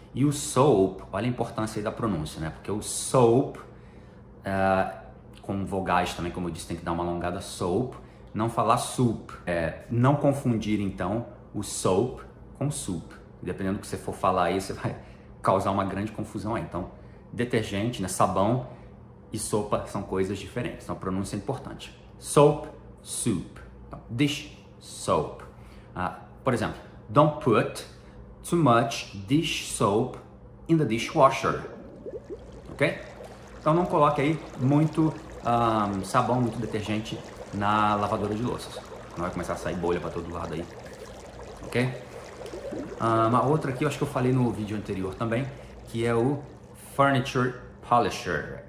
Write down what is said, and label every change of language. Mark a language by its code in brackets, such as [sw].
[pt] E o soap, olha a importância aí da pronúncia, né? Porque o soap, com vogais também, como eu disse, tem que dar uma alongada, soap, não falar soup. Não confundir, então, o soap com soup. Dependendo do que você for falar aí, você vai causar uma grande confusão aí. Então, detergente, né? Sabão e sopa são coisas diferentes. Então, a pronúncia é importante. Soap, soup. Então, dish soap. Por exemplo, [en] don't put too much dish soap in the dishwasher, ok? [pt] Então não coloque aí muito sabão, muito detergente na lavadora de louças, não vai começar a sair bolha para todo lado aí, ok? Uma outra aqui, eu acho que eu falei no vídeo anterior também, que é o furniture polisher.